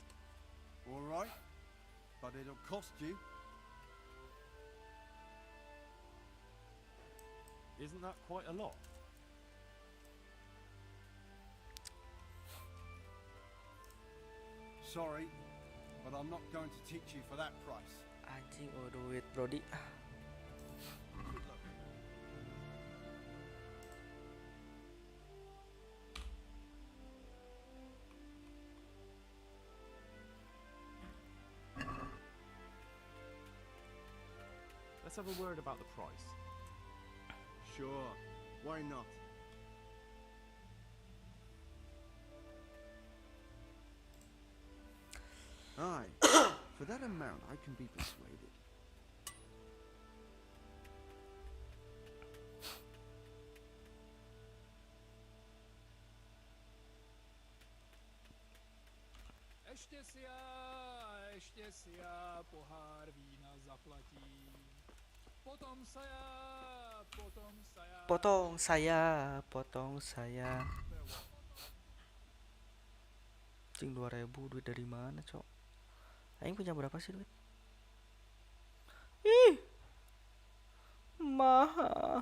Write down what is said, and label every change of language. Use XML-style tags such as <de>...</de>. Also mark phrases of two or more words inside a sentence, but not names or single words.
<en>All right, but it'll cost you. Isn't that quite a lot? Sorry, but I'm not going to teach you for that price.</en> <id>Anjing, oh duit Brody.</id> <en>Good luck. Let's have a word about the price. Sure, why not? Aye, for that amount I can be persuaded.</en> <cs>Ještě si já pohár vína zaplatím. Potom</cs> <id>Potong saya. Cing 2000 duit dari mana, Cok? Aing punya berapa sih duit? Ih. Mahal.</id>